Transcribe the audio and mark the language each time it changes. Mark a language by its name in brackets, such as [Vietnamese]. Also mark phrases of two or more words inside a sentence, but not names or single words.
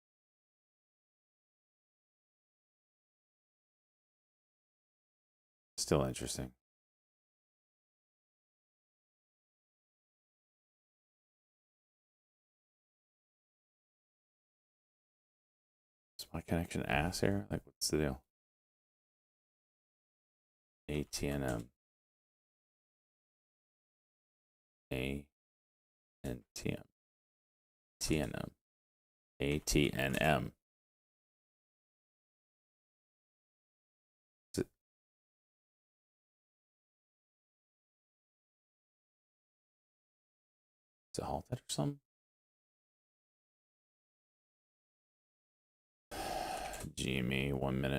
[English] Still interesting. Is my connection ass here? Like, what's the deal? ATNM. ANTM. TNM. ATNM. Is it halted or something? GME, 1 minute.